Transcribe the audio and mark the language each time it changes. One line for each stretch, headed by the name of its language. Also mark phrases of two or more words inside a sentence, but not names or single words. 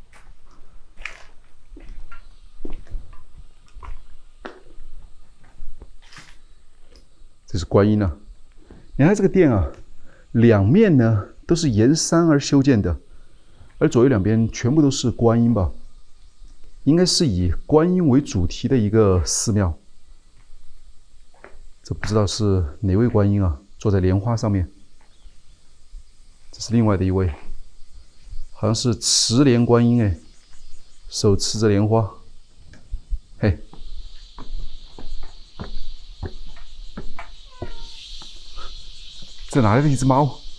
Chinese: 這是觀音啊！你看這個殿啊，兩面呢都是沿山而修建的，而左右兩邊全部都是觀音吧？應該是以觀音為主題的一個寺廟。這不知道是哪位觀音啊，坐在蓮花上面。這是另外的一位，好像是持蓮觀音哎，手持着蓮花，嘿，這哪來的一隻貓？